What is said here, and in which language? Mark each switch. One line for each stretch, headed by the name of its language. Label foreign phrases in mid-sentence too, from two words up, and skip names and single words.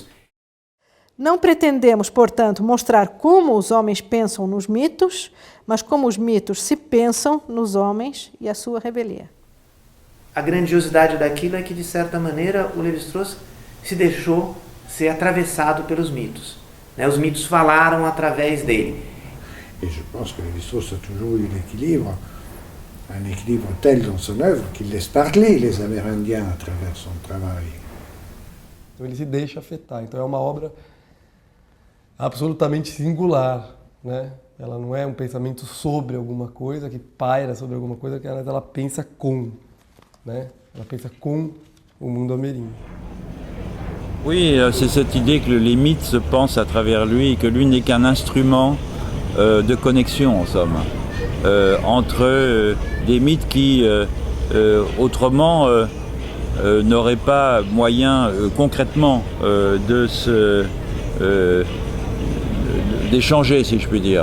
Portuguese: Não pretendemos, portanto, mostrar como os homens pensam nos mitos, mas como os mitos se pensam nos homens e a sua revelia. A grandiosidade daquilo é que, de certa maneira, o Lévi-Strauss se deixou ser atravessado pelos mitos. Né? Os mitos falaram através dele.
French: Et je pense que Lévi-Strauss a toujours eu un équilibre tel dans son œuvre qu'il laisse parler les Amérindiens à travers son travail.
Portuguese: Então ele se deixa afetar. Então é uma obra absolutamente singular, né? Ela não é um pensamento sobre alguma coisa, que paira sobre alguma coisa, que ela pensa com, né? Ela pensa com o mundo ameríndio.
French: Oui, c'est cette idée que les mythes se pensent à travers lui et que lui n'est qu'un instrument de connexion, en somme, entre des mythes qui, autrement, n'auraient pas moyen concrètement d'échanger, si je puis dire.